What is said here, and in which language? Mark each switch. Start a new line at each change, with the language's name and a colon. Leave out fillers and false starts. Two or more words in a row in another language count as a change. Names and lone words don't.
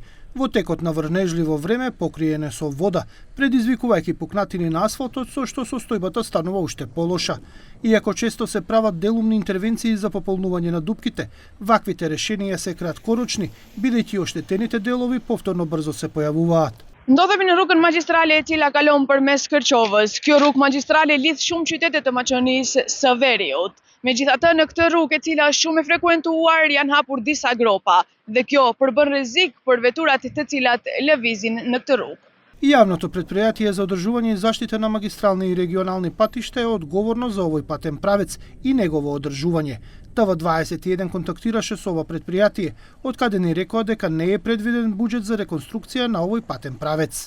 Macedonian: Во текот на врнежливо време, покриене со вода, предизвикувајќи пукнатини на асфалтот, со што состојбата станува уште полоша. Иако често се прават делумни интервенции за пополнување на дупките, ваквите решенија се краткорочни, бидејќи оштетените делови повторно брзо се појавуваат.
Albanian: Ndodhemi në rrugën magjistrale e cila kalon përmes Kërqovës. Kjo rrugë magjistrale lidh shumë qytete të Maqonisë së Veriut. Megjithatë, në këtë rrugë e cila është shumë e frekuentuar, janë hapur disa gropa dhe kjo përbën rrezik për veturat të cilat lëvizin në këtë rrugë.
Macedonian: Јавното претпријатие за одржување и заштита на магистрални и регионални патишта е одговорно за овој патен правец и негово одржување. ТВ21 контактираше со ова претпријатие, од каде ни рекоа дека не е предвиден буџет за реконструкција на овој патен правец.